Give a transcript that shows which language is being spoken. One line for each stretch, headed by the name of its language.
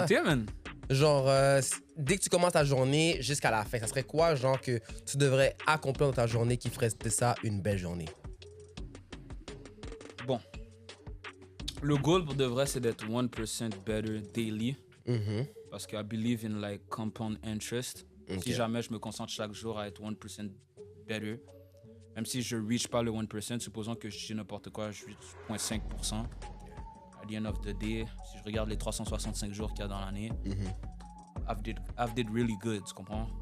French: santé, man. Genre, dès que tu commences ta journée jusqu'à la fin, ça serait quoi, genre, que tu devrais accomplir dans ta journée qui ferait de ça une belle journée? Bon. Le goal pour de vrai, c'est d'être 1%
English: better daily.
French: Parce que
English: I believe in like compound interest. Ok.
French: Si jamais je me concentre chaque jour à être
English: 1% better,
French: même si je reach pas le 1%, supposons que je dis n'importe quoi, je reach 0.5%.
English: At the end of the day,
French: si je regarde les 365 jours qu'il y a dans l'année,
English: I've did really good,
French: tu comprends?